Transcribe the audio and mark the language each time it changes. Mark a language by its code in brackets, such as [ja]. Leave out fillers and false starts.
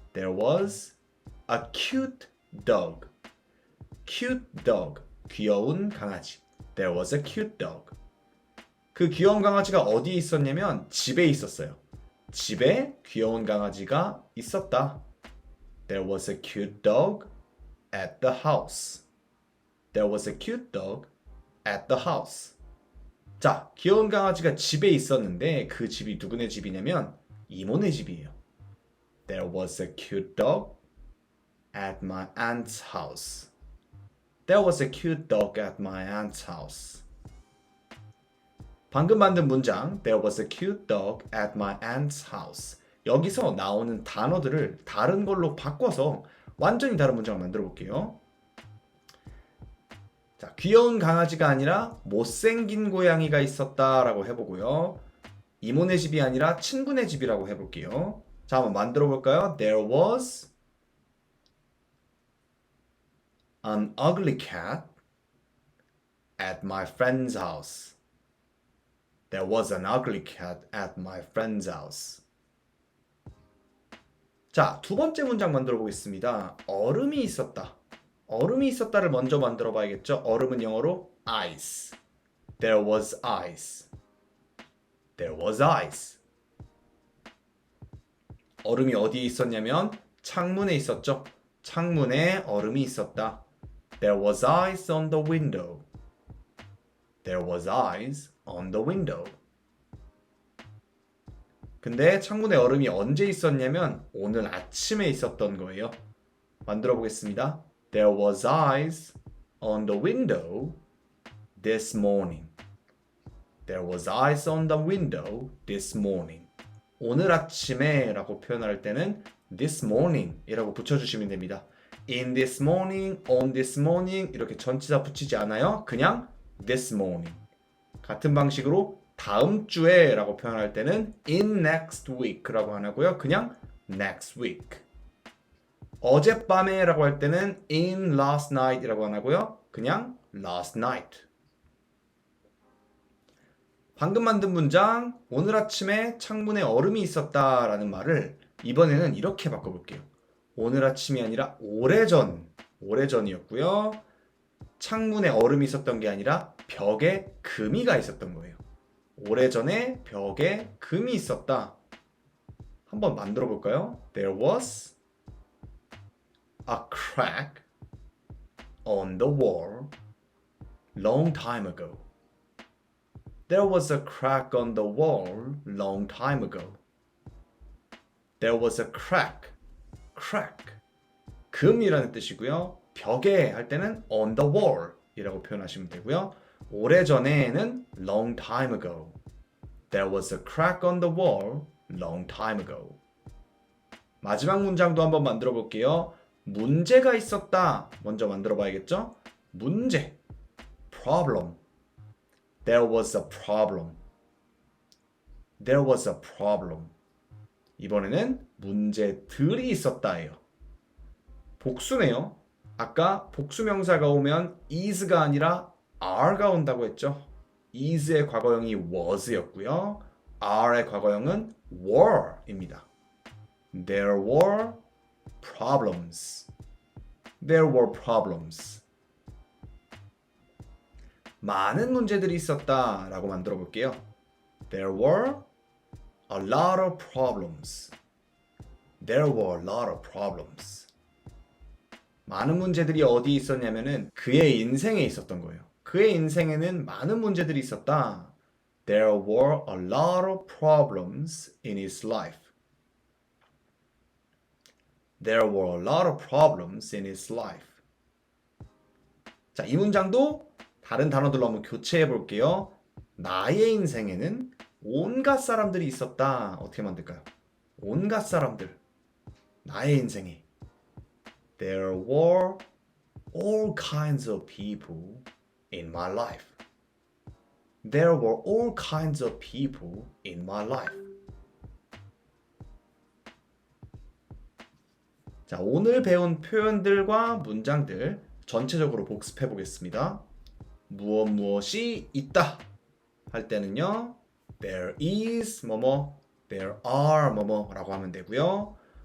[en] There was a cute dog. Cute dog. [ko] 귀여운 강아지. [en] There was a cute dog. [ko] 그 귀여운 강아지가 어디에 있었냐면 집에 있었어요. 집에 귀여운 강아지가 있었다. [en] There was a cute dog at the house. There was a cute dog at the house. [ko] 자, 귀여운 강아지가 집에 있었는데 그 집이 누구네 집이냐면 이모네 집이에요. [en] There was a cute dog at my aunt's house. There was a cute dog at my aunt's house. [ko] 방금 만든 문장 [en] There was a cute dog at my aunt's house. [ko] 여기서 나오는 단어들을 다른 걸로 바꿔서 완전히 다른 문장을 만들어 볼게요. 자, 귀여운 강아지가 아니라 못생긴 고양이가 있었다라고 해보고요. 이모네 집이 아니라 친구네 집이라고 해볼게요. 자, 한번 만들어 볼까요? [en] There was an ugly cat at my friend's house. There was an ugly cat at my friend's house. [ko] 자, 두 번째 문장 만들어 보겠습니다. 얼음이 있었다. 얼음이 있었다를 먼저 만들어 봐야겠죠? 얼음은 영어로 [en] ice. There was ice. There was ice. [ko] 얼음이 어디에 있었냐면 창문에 있었죠? 창문에 얼음이 있었다. [en] There was ice on the window. There was ice on the window. [ko] 근데 창문에 얼음이 언제 있었냐면 오늘 아침에 있었던 거예요. 만들어 보겠습니다. [en] There was ice on the window this morning. There was ice on the window this morning. [ko] 오늘 아침에 라고 표현할 때는 [en] this morning [ko] 이라고 붙여주시면 됩니다. [en] In this morning, on this morning [ko] 이렇게 전치사 붙이지 않아요. 그냥 [en] this morning. [ko] 같은 방식으로 다음 주에 라고 표현할 때는 [en] in next week [ko] 라고 안 하고요. 그냥 [en] next week. [ko] 어젯밤에 라고 할 때는 [en] in last night [ko] 이라고 안 하고요. 그냥 [en] last night. [ko] 방금 만든 문장 오늘 아침에 창문에 얼음이 있었다 라는 말을 이번에는 이렇게 바꿔볼게요. 오늘 아침이 아니라 오래전이었고요. 창문에 얼음이 있었던 게 아니라 벽에 금이가 있었던 거예요. 오래전에 벽에 금이 있었다. 한번 만들어 볼까요? [en] There was a crack on the wall long time ago. There was a crack on the wall long time ago. There was a crack. crack. [ko] 금이라는 뜻이고요. 벽에 할 때는 [en] on the wall [ko] 이라고 표현하시면 되고요. 오래전에는 [en] long time ago. There was a crack on the wall long time ago. [ko] 마지막 문장도 한번 만들어 볼게요. 문제가 있었다. 먼저 만들어 봐야겠죠? 문제. problem. [en] There was a problem. There was a problem. [ko] 이번에는 문제들이 있었다예요. 복수네요. 아까 복수명사가 오면 is가 아니라 are가 온다고 했죠. is의 과거형이 was였고요. are의 과거형은 were입니다. [en] There were problems. There were problems. [ko] 많은 문제들이 있었다 라고 만들어 볼게요. [en] There were a lot of problems. There were a lot of problems. [ko] 많은 문제들이 어디 있었냐면은 그의 인생에 있었던 거예요. 그의 인생에는 많은 문제들이 있었다. [en] There were a lot of problems in his life. There were a lot of problems in his life. [ko] 자, 이 문장도 다른 단어들로 한번 교체해 볼게요. 나의 인생에는 온갖 사람들이 있었다. 어떻게 만들까요? 온갖 사람들. 나의 인생에. [en] There were all kinds of people in my life. There were all kinds of people in my life. [ko] 자, 오늘 배운 표현들과 문장들 전체적으로 복습해 보겠습니다. 무엇이 있다 할 때는요. [en] There is [ko] 뭐뭐, [en] there are [ko] 뭐뭐라고 하면 되고요.